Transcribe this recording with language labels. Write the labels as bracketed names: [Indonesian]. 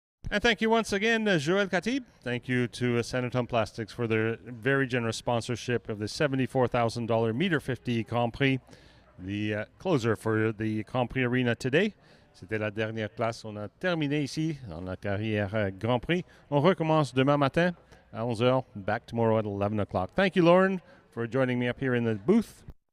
[English] And thank you once again, Joël Khatib. Thank you to Saniton Plastics for their very generous sponsorship of the $74,000 Meter 50 Grand Prix, the closer for the Grand Prix Arena today. [French] C'était la dernière classe. On a terminé ici dans la carrière Grand Prix. On recommence demain matin à 11h. [English] Back tomorrow at 11 o'clock. Thank you, Lauren, for joining me up here in the booth.